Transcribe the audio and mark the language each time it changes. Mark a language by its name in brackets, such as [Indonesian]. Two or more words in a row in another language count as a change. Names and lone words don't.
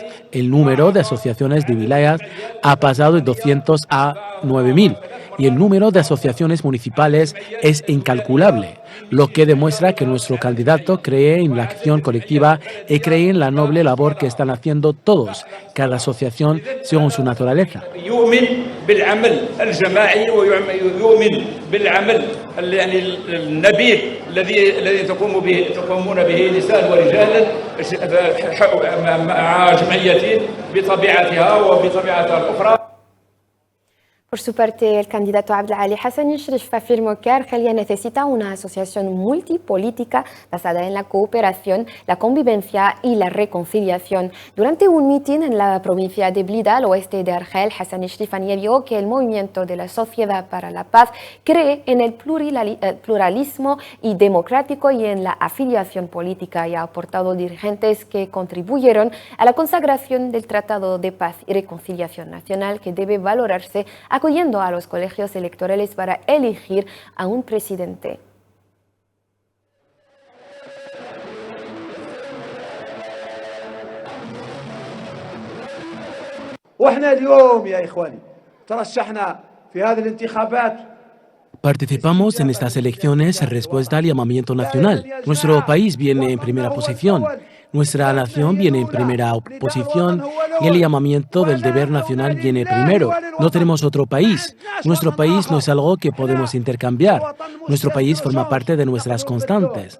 [Spanish] El número de asociaciones de wilayas ha pasado de 200 a 9.000 y el número de asociaciones municipales es incalculable, lo que demuestra que nuestro candidato cree en la acción colectiva y cree en la noble labor que están haciendo todos, cada asociación según su naturaleza. [Arabic] يؤمن بالعمل الجماعي ويؤمن بالعمل يعني النبيل الذي تقومون به نساء ورجال مع جمعيات بطبيعتها وبطبيعتها الأخرى. [Spanish] Por su parte, el candidato Abdelali Hassan Shrif afirmó que Argelia necesita una asociación multipolítica basada en la cooperación, la convivencia y la reconciliación. Durante un mitin en la provincia de Blida, al oeste de Argel, Hassan Shrif añadió que el movimiento de la Sociedad para la Paz cree en el pluralismo y democrático y en la afiliación política y ha aportado dirigentes que contribuyeron a la consagración del Tratado de Paz y Reconciliación Nacional que debe valorarse acogiendo a los colegios electorales para elegir a un presidente. [Arabic] واحنا اليوم يا اخواني ترشحنا في هذه الانتخابات. [Spanish] Participamos en estas elecciones en respuesta al llamamiento nacional. Nuestro país viene en primera posición. Nuestra nación viene en primera posición y el llamamiento del deber nacional viene primero. No tenemos otro país. Nuestro país no es algo que podemos intercambiar. Nuestro país forma parte de nuestras constantes.